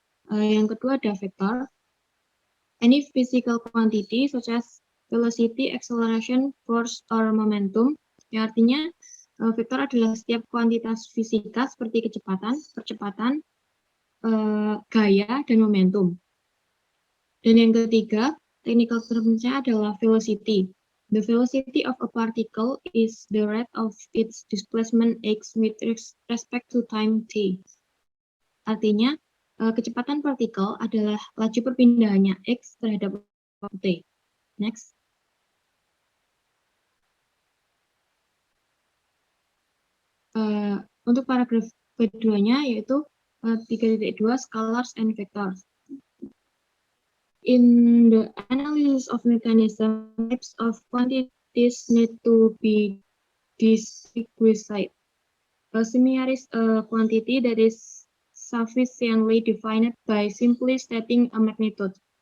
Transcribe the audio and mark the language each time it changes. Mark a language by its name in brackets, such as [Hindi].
[Indonesian] Yang kedua ada vektor. [English] Any physical quantity such as velocity, acceleration, force, or momentum, [Indonesian] yang artinya vektor adalah setiap kuantitas fisika seperti kecepatan, percepatan, gaya, dan momentum. Dan yang ketiga, technical term-nya adalah velocity. [English] The velocity of a particle is the rate of its displacement x with respect to time t. [Indonesian] Artinya, kecepatan partikel adalah laju perpindahannya x terhadap waktu t. Next. Untuk paragraf keduanya yaitu 3.2 [English] scalars and vectors. In the analysis of mechanism, types of quantities need to be this requisite. A similar is a quantity that is sufficiently defined by simply stating a magnitude.